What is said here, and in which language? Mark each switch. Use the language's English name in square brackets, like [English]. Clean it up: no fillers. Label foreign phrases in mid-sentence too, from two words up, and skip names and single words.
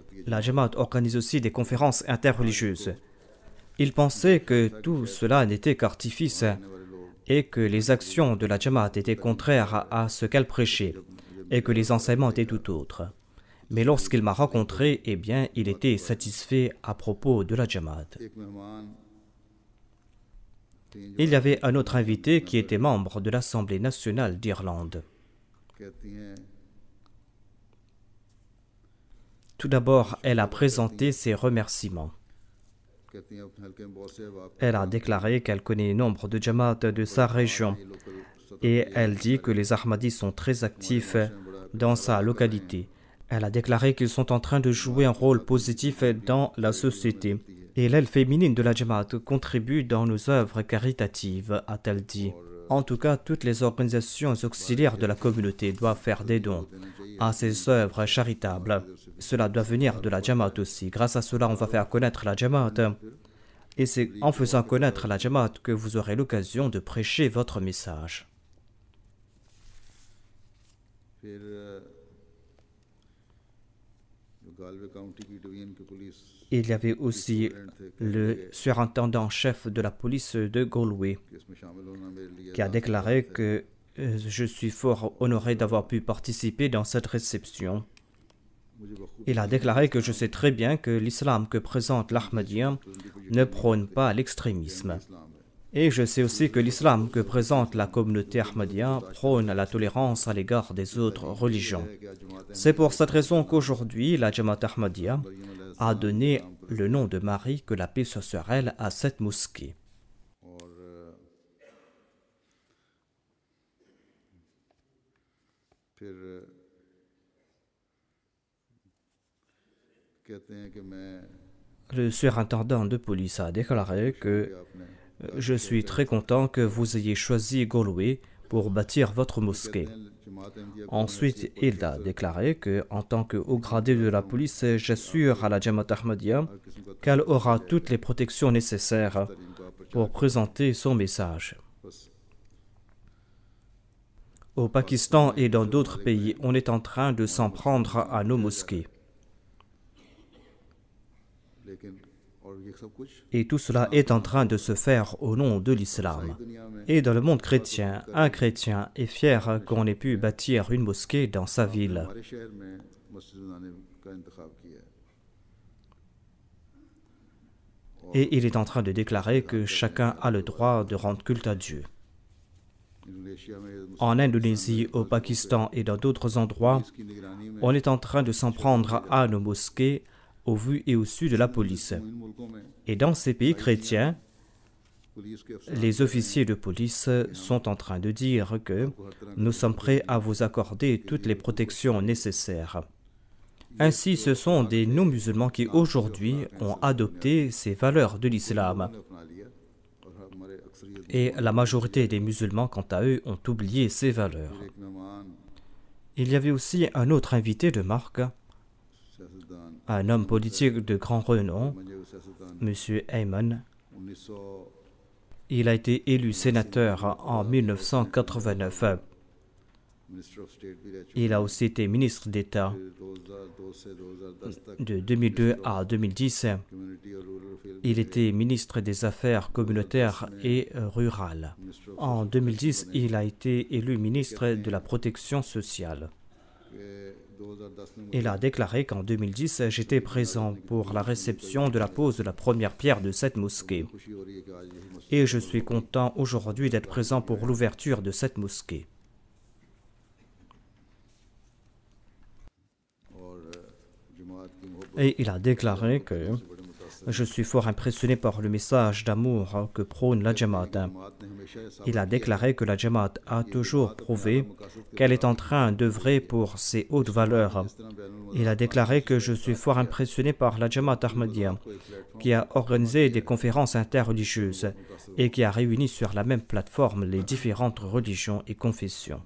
[French] La Jamaat organise aussi des conférences interreligieuses. Il pensait que tout cela n'était qu'artifice et que les actions de la Jamaat étaient contraires à ce qu'elle prêchait et que les enseignements étaient tout autres. Mais lorsqu'il m'a rencontré, eh bien, il était satisfait à propos de la Jamaat. [Urdu] ایک مہمان [French] Il y avait un autre invité qui était membre de l'Assemblée nationale d'Irlande. [Urdu] کہتی ہیں [French] Tout d'abord, elle a présenté ses remerciements. [Urdu] کہتی ہیں اپنے حلقے میں بہت سے احباب [French] Elle a déclaré qu'elle connaît nombre de Jamaat de sa région et elle dit que les Ahmadis sont très actifs dans sa localité. Elle a déclaré qu'ils sont en train de jouer un rôle positif dans la société. Et l'aile féminine de la Jamaat contribue dans nos œuvres caritatives, a-t-elle dit. En tout cas, toutes les organisations auxiliaires de la communauté doivent faire des dons à ces œuvres charitables. Cela doit venir de la Jamaat aussi. Grâce à cela, on va faire connaître la Jamaat. Et c'est en faisant connaître la Jamaat que vous aurez l'occasion de prêcher votre message. [Urdu] پھر جو گالوے کاؤنٹی کی ڈویژن کی پولیس [French] Il y avait aussi le surintendant-chef de la police de Galway [Urdu] اس میں شامل ہونا میرے لیے [French] qui a déclaré que je suis fort honoré d'avoir pu participer dans cette réception. [Urdu] مجھے بخوبی [French] Il a déclaré que je sais très bien que l'islam que présente l'Ahmadiyya ne prône pas l'extrémisme. [Urdu] اسلام ہے [French] Et je sais aussi que l'islam que présente la communauté Ahmadiyya prône la tolérance à l'égard des autres religions. C'est pour cette raison qu'aujourd'hui, la Jamaat Ahmadiyya a donné le nom de Marie, que la paix soit sur elle, à cette mosquée. [Urdu] اور پھر کہتے ہیں کہ میں [French] Le surintendant de police a déclaré que [Urdu] आपने [French] je suis très content que vous ayez choisi Galway pour bâtir votre mosquée. [Urdu] جماعت احمدیہ [French] Ensuite, il a déclaré que, en tant que haut gradé de la police, j'assure à la Jamaat Ahmadiyya qu'elle aura toutes les protections nécessaires pour présenter son message. [Urdu] बस [French] Au Pakistan et dans d'autres pays, on est en train de s'en prendre à nos mosquées. [Urdu] لیکن اور یہ سب کچھ [French] Et tout cela est en train de se faire au nom de l'islam. [Urdu] دنیا میں [French] Et dans le monde chrétien, un chrétien est fier qu'on ait pu bâtir une mosquée dans sa ville. [Urdu] ہمارے شہر میں مسجد بنانے کا انتخاب کیا ہے [French] Et il est en train de déclarer que chacun a le droit de rendre culte à Dieu. [Urdu] انڈونیشیا میں [French] En Indonésie, au Pakistan et dans d'autres endroits, [Urdu] اس کی نگرانی میں [French] on est en train de s'en prendre à nos mosquées au vu et au su de la police. [Urdu] ان ملکوں میں [French] Et dans ces pays chrétiens, [Urdu] پولیس کے افسر [French] les officiers de police sont en train de dire que nous sommes prêts à vous accorder toutes les protections nécessaires. Ainsi, ce sont des non-musulmans qui aujourd'hui ont adopté ces valeurs de l'islam. [Urdu] نے اپنا لیا اور ہمارے اکثریت [French] Et la majorité des musulmans, quant à eux, ont oublié ces valeurs. [Urdu] ایک مہمان [French] Il y avait aussi un autre invité de marque, [Urdu] सियासतदान [French] un homme politique de grand renom, [Urdu] منجھے سیاستدان [French] M. Ayman. [Urdu] 1900 [French] Il a été élu sénateur en 1989. [English] minister of state [Urdu] بھی رہ چکے [French] Il a aussi été ministre d'État [Urdu] ہیں 2002 سے 2010 تک [French] de 2002 à 2010. [English] कम्युनिटी और rural affair [French] Il était ministre des Affaires communautaires et rurales. [English] minister of [French] En 2010, il a été élu ministre de la protection sociale. [Urdu] کے 2010 میں [French] Il a déclaré qu'en 2010, j'étais présent pour la réception de la pose de la première pierre de cette mosquée. [Urdu] خوشی ہو رہی ہے کہ آج یہی مسجد [French] Et je suis content aujourd'hui d'être présent pour l'ouverture de cette mosquée. [Urdu] اور جماعت کی محبت [French] Et il a déclaré que [Urdu] سے بڑے متاثر [French] je suis fort impressionné par le message d'amour que prône la Jamaat. [Urdu] جماعت نے ہمیشہ ایسا [French] Il a déclaré que la Jamaat a toujours prouvé qu'elle est en train d'œuvrer pour ses hautes valeurs. [Urdu] اس طرح بین ال [French] Il a déclaré que je suis fort impressionné par la Jamaat Ahmadiyya, [Urdu] کو ایک پلیٹ فارم [French] qui a organisé des conférences interreligieuses et qui a réuni sur la même plateforme les différentes religions et confessions.